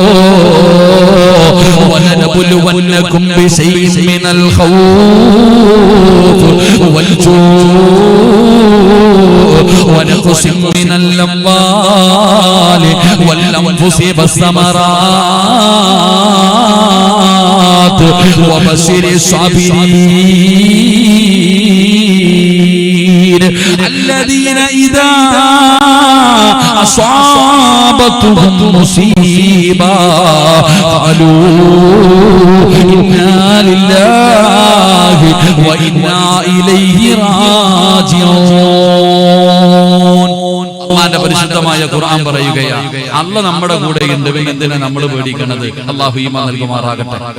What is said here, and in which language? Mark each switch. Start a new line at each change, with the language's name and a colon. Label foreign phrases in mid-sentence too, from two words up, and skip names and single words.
Arabic: ولنبلونكم بشيء من الخوف والجوع ونقص من الأموال والأنفس والثمرات وبشر الصابرين الذين إذا أصابتهم مصيبة قالوا إنا لله وإنا إليه راجعون.
Malayalam: അല്ലാഹുവിന്റെ പരിശുദ്ധമായ ഖുർആൻ പറയുകയാണ്, അല്ലാഹു നമ്മുടെ കൂടെയുണ്ട്, പിന്നെ എന്തിനാ നമ്മൾ പേടിക്കുന്നത്? അല്ലാഹു ഈമാൻ നൽകുമാറാകട്ടെ.